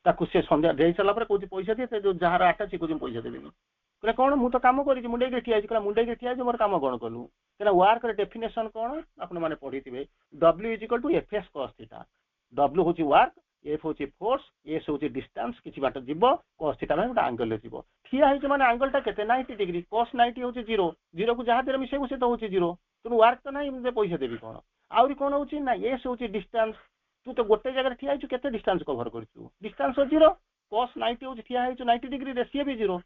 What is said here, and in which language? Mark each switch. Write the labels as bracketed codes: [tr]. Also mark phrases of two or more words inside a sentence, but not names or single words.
[or] ତାକୁ ସେ ସନ୍ଧ୍ୟା ଦେଇ ସାରିଲା ପରେ କହୁଛି ପଇସା ଦିଏ, ଯୋଉ ଯାହାର ଆଟା ସେ କହୁଛି ପଇସା ଦେବିନି। କହିଲେ କଣ, ମୁଁ ତ କାମ କରିଛି, ମୁଣ୍ଡେଇକି ଠିଆ ହେଇଛି। କହିଲା ମୁଣ୍ଡେଇକି ଠିଆ ହେଇଛି, ମୋର କାମ କଣ କଲୁ? କହିଲା ୱାର୍କର ଡେଫିନେସନ କଣ ଆପଣ ମାନେ ପଢିଥିବେ, W = FS cos θ। W ହଉଛି ୱାର୍କ, F ହଉଛି ଫୋର୍ସ, S ହଉଛି ଡିଷ୍ଟାନ୍ସ, କିଛି ବାଟ ଯିବ, cos θ ମାନେ ଗୋଟେ ଆଙ୍ଗେଲରେ ଯିବ। ଠିଆ ହେଇଛି ମାନେ ଆଙ୍ଗେଲଟା କେତେ, 90 ଡିଗ୍ରୀ। cos 90 ହଉଛି 0, 0 କୁ ଯାହା ଦେହରେ ମିଶେଇବୁ ସେ ତ ହଉଛି 0। ତେଣୁ ୱାର୍କ ତ ନାହିଁ, ମୁଁ ପଇସା ଦେବି କଣ? ଆହୁରି କଣ ହଉଛି ନା, S ହଉଛି ଡିଷ୍ଟାନ୍ସ। ତୁ ତ ଗୋଟେ ଜାଗାରେ ଠିଆ ହେଇଛୁ, କେତେ [en] distance cover [or] କରିଛୁ? ଡିଷ୍ଟାନ୍ସ 0, cos 90 ହଉଛି ଠିଆ ହେଇଛୁ 90 ଡିଗ୍ରୀରେ, ସିଏ ବି 0।